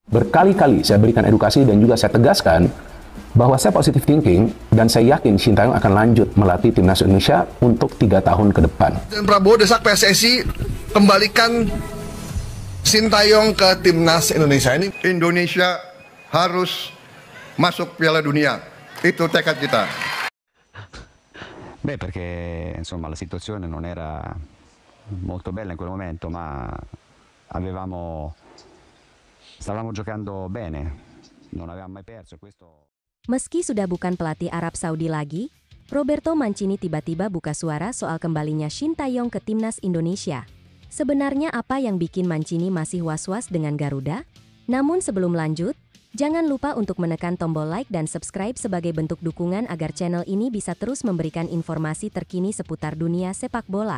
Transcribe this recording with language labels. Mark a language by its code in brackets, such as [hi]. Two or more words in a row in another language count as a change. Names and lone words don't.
[id] Berkali-kali saya berikan edukasi dan juga saya tegaskan bahwa saya [en] positive thinking [id] dan saya yakin Shin Tae-yong akan lanjut melatih timnas Indonesia untuk 3 tahun ke depan. Dan Prabowo desak PSSI kembalikan Shin Tae-yong ke timnas Indonesia ini. Indonesia harus masuk Piala Dunia. Itu tekad kita. [it] Beh, perché insomma la situazione non era molto bella in quel momento, ma stavamo giocando bene, non avevamo mai perso questo. [id] Meski sudah bukan pelatih Arab Saudi lagi, Roberto Mancini tiba-tiba buka suara soal kembalinya Shin Tae-yong ke timnas Indonesia. Sebenarnya apa yang bikin Mancini masih was-was dengan Garuda? Namun sebelum lanjut, jangan lupa untuk menekan tombol like dan subscribe sebagai bentuk dukungan agar channel ini bisa terus memberikan informasi terkini seputar dunia sepak bola.